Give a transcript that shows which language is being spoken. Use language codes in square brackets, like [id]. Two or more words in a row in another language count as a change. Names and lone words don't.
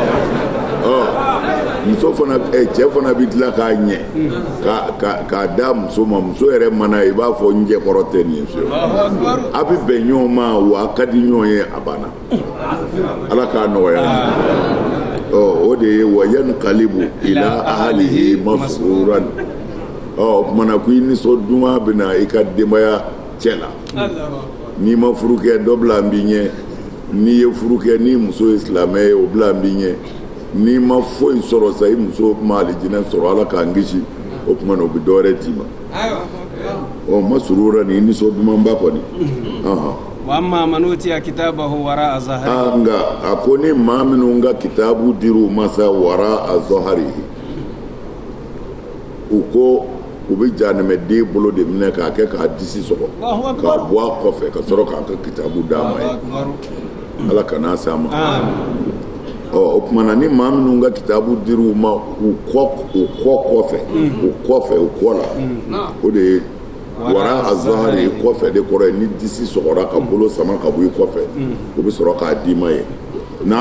[bm] muso fana cɛ fana bɛ dilan k'a ɲɛ k'a da muso ma muso yɛrɛ mana i b'a fɔ n jɛkɔrɔ tɛ nin ye a bɛ bɛn ɲɔgɔn ma wa a ka di ɲɔgɔn ye a banna ala k'a nɔgɔya o de ye [ar] وينقلب إلى أهله مسرورا [bm] o kumana ko i nisɔn duman bɛ na i ka denbaya cɛ la n'i ma furu kɛ dɔ bila n b'i ɲɛ n'i ye furu kɛ ni muso ye silamɛ ye o bila n b'i ɲɛ n'i ma foyi sɔrɔ sa i muso ma alijinɛ sɔrɔ ala k'an kisi o tuma na o bɛ dɔ wɛrɛ d'i ma masruran ni nisɔn dumanba kɔni [ar] وأما من أوتي كتابه وراء ظهره [bm] nka a ko ni maa minnu ka kitabu dir'u ma sa [ar] وراء ظهره [bm] u ko u bɛ jahanɛmɛden bolo de minɛ k'a kɛ k'a disi sɔgɔ k'a bɔ a kɔfɛ ka sɔrɔ k'a ka kitabu d'a ma ye ala kan'a s'a ma o tuma na ni maa minnu ka kitabu dir'u ma u kɔ kɔfɛ u kɔ la o de ye [ar] وراء ظهره [bm] kɔfɛ de kɔrɔ ye ni disi sɔgɔra ka bolo sama ka bɔ i kɔfɛ o bɛ sɔrɔ k'a d'i ma ye na